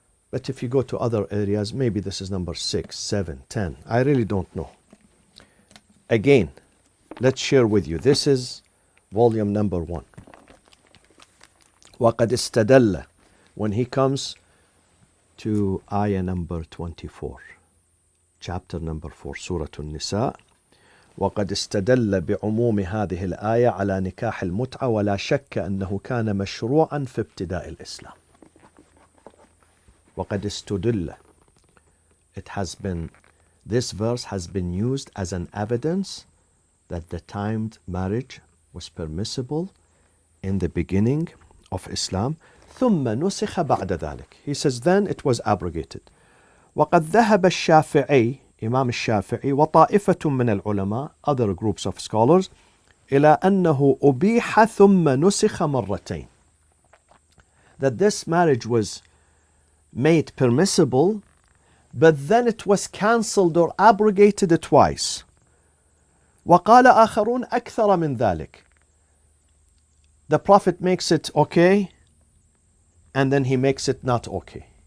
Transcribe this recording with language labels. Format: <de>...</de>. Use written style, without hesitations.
<en>But if you go to other areas, maybe this is number 6, 7, 10. I really don't know. Again, let's share with you. This is volume number 1.</en> <ar>وَقَدْ اسْتَدَلَّ,</ar> <en>when he comes to ayah number 24. Chapter number 4, Surah An-Nisa.</en> <ar>وقد استدل بعموم هذه الآية على نكاح المتعة ولا شك أنه كان مشروعا في ابتداء الإسلام. وقد استدل,</ar> <en>it has been, this verse has been used as an evidence that the timed marriage was permissible in the beginning of Islam.</en> <ar>ثم نسخ بعد ذلك.</ar> <en>He says then it was abrogated.</en> <ar>وقد ذهب الشافعي, Imam الشافعي وطائفة من العلماء,</ar> <en>other groups of scholars,</en> <ar>إلى أنه أبيح ثم نسخ مرتين.</ar> <en>That this marriage was made permissible, but then it was cancelled or abrogated twice.</en> <ar>وقال آخرون أكثر من ذلك.</ar> <en>The Prophet makes it okay, and then he makes it not okay.</en>